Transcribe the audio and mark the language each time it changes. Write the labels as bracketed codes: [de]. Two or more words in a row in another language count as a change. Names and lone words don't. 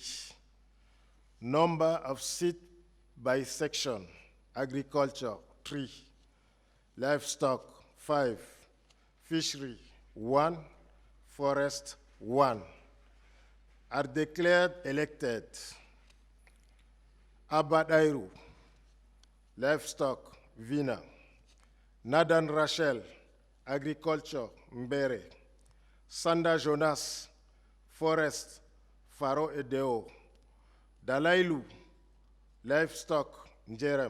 [en] Number of seats by section: agriculture 3, livestock 5, fishery 1, forest 1. Are declared elected: Abba Dairu, livestock Vina; Nadan Rachel, agriculture Mbere; Sanda Jonas, forest Faro Edeo; Dalailu, livestock Njerem;